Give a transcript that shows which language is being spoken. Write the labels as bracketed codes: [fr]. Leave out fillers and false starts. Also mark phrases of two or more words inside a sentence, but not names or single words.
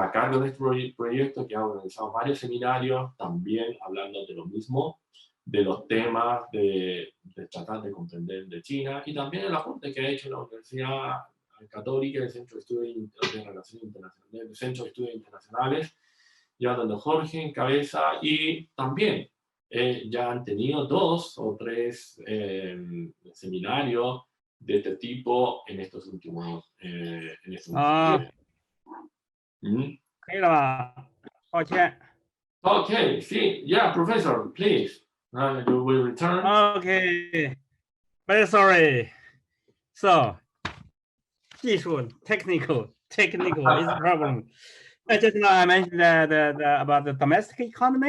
[es] a cargo de este proyecto, que ha organizado varios seminarios, también hablando de lo mismo, de los temas de tratar de comprender de China, y también el aporte que ha hecho la Universidad Católica, el Centro de Estudios de Relaciones Internacionales, el Centro de Estudios Internacionales, ya donde Jorge encabeza, y también ya han tenido 2 o 3 seminarios de este tipo en estos últimos meses. [zh] 可以了吧？抱歉。 [en] Okay, see, yeah, Professor, please, you will return. Okay, very sorry. So, 技术 technical is a problem. Just now I mentioned about the domestic economy.